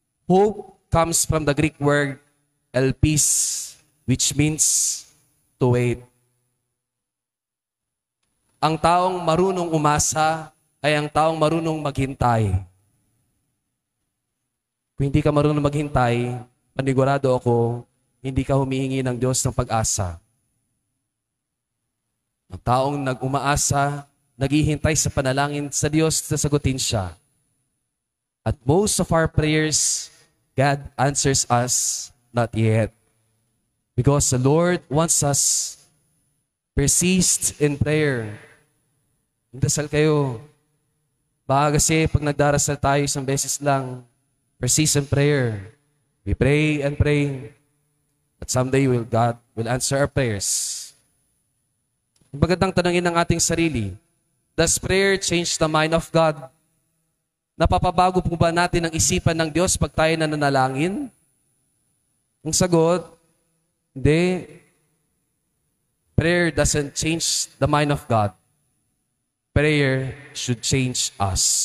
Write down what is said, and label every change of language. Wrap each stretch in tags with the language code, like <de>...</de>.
<en>Hope comes from the Greek word elpis, which means to wait.</en> <tl>Ang taong marunong umasa ay ang taong marunong maghintay. Kung hindi ka marunong maghintay, panigurado ako, hindi ka humihingi ng Diyos ng pag-asa. Ang taong nag-umaasa, naghihintay sa panalangin sa Diyos na sagutin siya.</tl> <en>At most of our prayers, God answers us, not yet. Because the Lord wants us persist in prayer.</en> <tl>Magdasal kayo. Baka kasi pag nagdarasal tayo isang beses lang,</tl> <en>persist in prayer. We pray and pray. But someday God will answer our prayers.</en> <tl>Magandang tanongin ng ating sarili,</tl> <en>does prayer change the mind of God?</en> <tl>Napapabago po ba natin ang isipan ng Diyos pag tayo nananalangin? Ang sagot, hindi.</tl> <en>Prayer doesn't change the mind of God. Prayer should change us.</en>